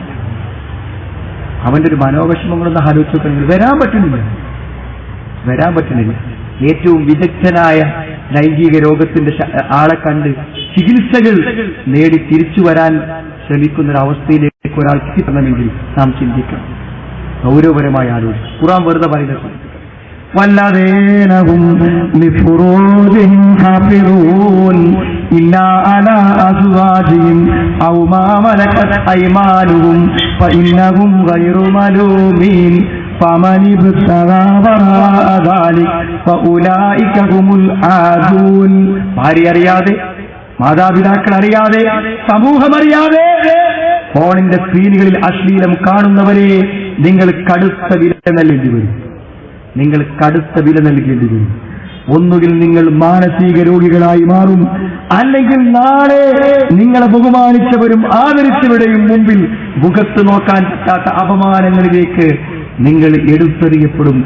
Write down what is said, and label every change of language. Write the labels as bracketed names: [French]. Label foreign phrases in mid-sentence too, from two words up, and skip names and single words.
[Malayalam] അവന്റെ ഒരു മനോവിഷമങ്ങളൊന്നും ആലോചിച്ചപ്പോൾ വരാൻ പറ്റുന്നില്ല. ഏറ്റവും വിദഗ്ധനായ ലൈംഗിക രോഗത്തിന്റെ ആളെ കണ്ട് ചികിത്സകൾ നേടി തിരിച്ചു വരാൻ ശ്രമിക്കുന്ന ഒരു അവസ്ഥയിലേക്ക് ഒരാൾ എത്തിപ്പെടണമെങ്കിൽ നാം ചിന്തിക്കണം, ഗൗരവപരമായി ആലോചിക്കും. ഖുർആൻ വെറുതെ പറയുന്നത് [Arabic] والذين هم لفروجهم حافظون إلا على أزواجهم أو ما ملكت أيمانهم فإنهم غير ملومين فمن ابتغى وراء ذلك فأولئك هم العادون. [Malayalam] ഭാര്യ അറിയാതെ, മാതാപിതാക്കൾ അറിയാതെ, സമൂഹം അറിയാതെ ഫോണിന്റെ സ്ക്രീനുകളിൽ അശ്ലീലം കാണുന്നവരെ നിങ്ങൾ കടുത്ത വില നൽകേണ്ടി വരും. ഒന്നുകിൽ നിങ്ങൾ മാനസിക രോഗികളായി മാറും, അല്ലെങ്കിൽ നാളെ നിങ്ങളെ ബഹുമാനിച്ചവരും ആദരിച്ചവരുടെയും മുമ്പിൽ മുഖത്ത് നോക്കാൻ പറ്റാത്ത അപമാനങ്ങളിലേക്ക് നിങ്ങൾ എടുത്തെറിയപ്പെടും.